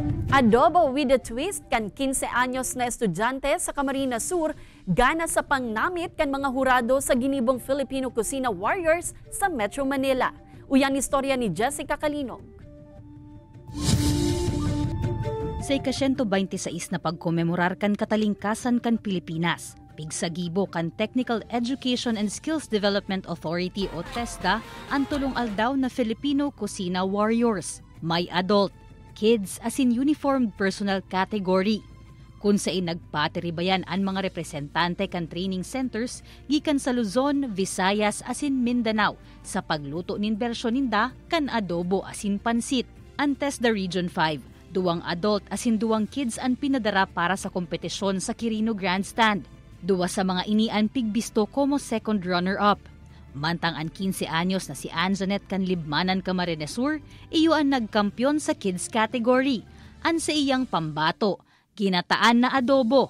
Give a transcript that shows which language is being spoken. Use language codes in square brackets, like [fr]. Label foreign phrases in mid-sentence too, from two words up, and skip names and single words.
[en] Adobo with a twist [bik] kan 15 anyos na estudyante sa Camarines Sur gana sa pangnamit kan mga hurado sa ginibong Filipino Cucina Warriors sa Metro Manila. Uyang istorya ni Jessica Calinog. Sa ika-126 na pagkomemorar kan katalingkasan kan Pilipinas, pigsagibo kan Technical Education and Skills Development Authority o TESDA ang tulong aldaw na Filipino Cucina Warriors. May adult, kids as in [en] uniformed personal category. [bik] Kung saan nagpatiribayan ang mga representante kan training centers gikan sa Luzon, Visayas as in Mindanao sa pagluto nin bersyon ninda kan adobo as in pansit. Ang TESDA Region 5, 2 adult as in 2 kids ang pinadara para sa kompetisyon sa Quirino Grandstand. 2 sa mga inian pigbisto como [en] second runner-up. [bik] Mantang ang 15 anyos na si Anjanette Canlibmanan Camarines Sur, iyo ang nagkampyon sa kids category. An sa iyang pambato, ginataan na adobo.